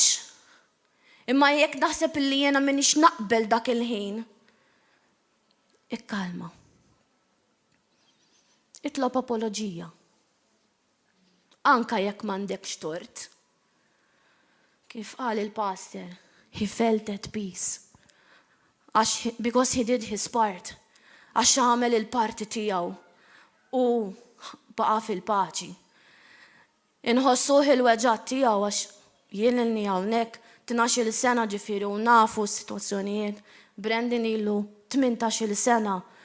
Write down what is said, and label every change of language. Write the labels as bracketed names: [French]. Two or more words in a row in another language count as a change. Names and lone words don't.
[Maltese] Imma jekk naħseb illi jiena m'iniex naqbel dak il-ħin, ikkalma. Itlob apoloġija. Anka jekk m'għandekx tort. Kif qal il-pastor, [English] he felt at peace. Because he did his part. [Maltese] Għax għamel il-parti tiegħu. U baqa fil-paċi. Inħossuh il-weġġat tiegħu għax jien ilni hawnhekk 12 sena ġifieri u nafu s-sitwazzjonijiet. Brandon ilu 18 sena.